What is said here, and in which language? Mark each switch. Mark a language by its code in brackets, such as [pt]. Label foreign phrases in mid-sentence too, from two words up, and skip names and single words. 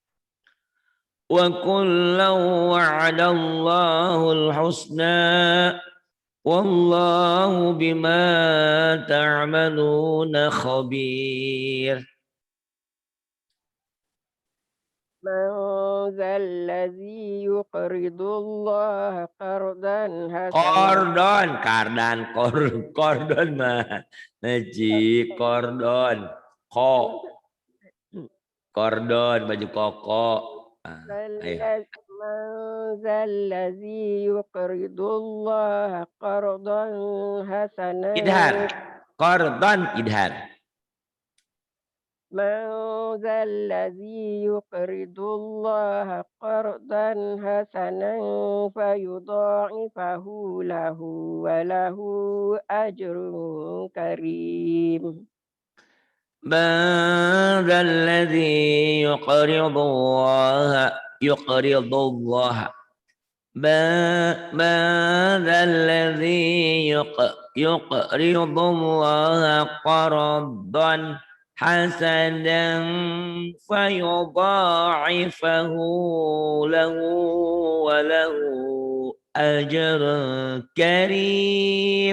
[ar] وكلا وعد الله الحسنى والله بما تعملون خبير. من ذا الذي يقرض الله قرضا حسنا [id] Kordon mah Naji kordon kordon baju koko ayo. [ar] من ذا الذي يقرض الله قرضا حسنا Idhar kordon idhar من ذا الذي يقرض الله قرضا حسنا فيضاعفه له وله أجر كريم. من ذا الذي يقرض الله من ذا الذي يقرض الله قرضا حسنا فيضاعفه له وله أجر كريم.